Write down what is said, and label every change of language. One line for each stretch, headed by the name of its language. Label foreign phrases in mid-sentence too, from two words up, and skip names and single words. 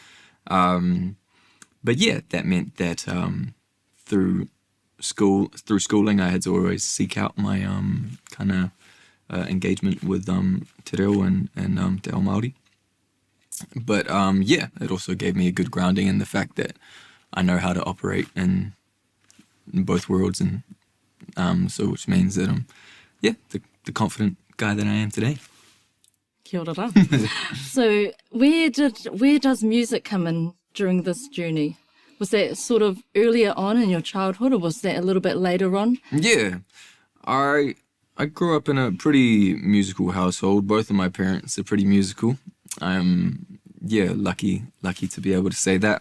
English: But yeah, that meant that through schooling I had to always seek out my kind of engagement with
Māori: te reo
English: and
Māori: Te Ao Māori.
English: But yeah, it also gave me a good grounding in the fact that I know how to operate in both worlds, and so which means that I'm the confident guy that I am today.
Māori: Kia ora rā.
English: So where does music come in during this journey? Was that sort of earlier on in your childhood, or was that a little bit later on? Yeah, I grew up in a pretty musical household. Both of my parents are pretty musical. I'm lucky to be able to say that.